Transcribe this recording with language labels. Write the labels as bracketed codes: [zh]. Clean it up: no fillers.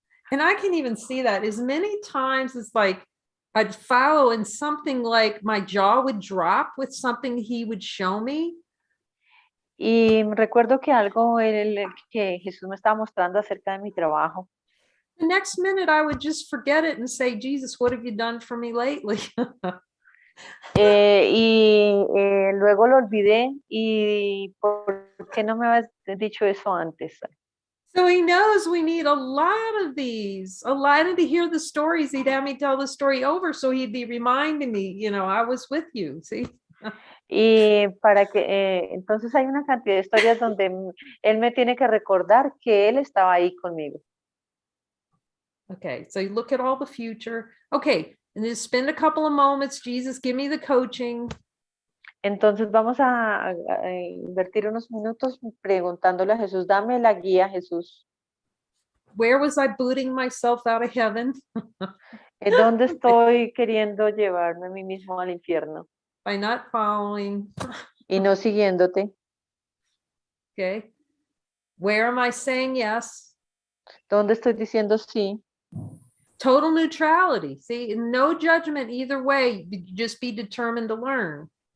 [en] And I can even see that as many times as like I'd follow and something like my jaw would drop with something he would show me. [es] Y recuerdo que algo que Jesús me estaba mostrando acerca de mi trabajo. [en] The next minute I would just forget it and say, Jesus, what have you done for me lately? [es] Luego lo olvidé y ¿por qué no me habías dicho eso antes? [en] So he knows we need a lot of these, a lot of to hear the stories. He'd have me tell the story over. So he'd be reminding me, you know, I was with you, see? [es] Y para que, entonces hay una cantidad de historias donde él me tiene que recordar que él estaba ahí conmigo. [en] Okay, so you look at all the future. Okay, and just spend a couple of moments. Jesus, give me the coaching. [es] Entonces vamos a invertir unos minutos preguntándole a Jesús, dame la guía, Jesús. [en] Where was I booting myself out of heaven? [es] ¿Dónde estoy queriendo llevarme a mí mismo al infierno? [en] By not following. [es] Y no siguiéndote. [en] Okay. Where am I saying yes? [es] ¿Dónde estoy diciendo sí? [en] Total neutrality. See, no judgment either way. Just be determined to learn.